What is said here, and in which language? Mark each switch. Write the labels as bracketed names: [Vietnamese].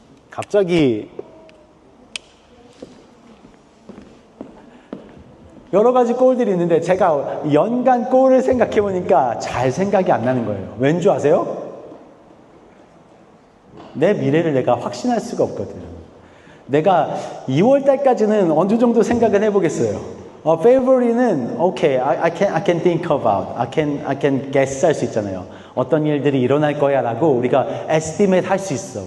[Korean] 갑자기, 여러 가지 골들이 있는데 제가 연간 골을 생각해 보니까 잘 생각이 안 나는 거예요. 왠 줄 아세요? 내 미래를 내가 확신할 수가 없거든요. 내가 2월 달까지는 어느 정도 생각을 해보겠어요. [English] February는 okay, I can think about, I can guess [Korean] 할 수 있잖아요. 어떤 일들이 일어날 거야라고 우리가 estimate 할 수 있어.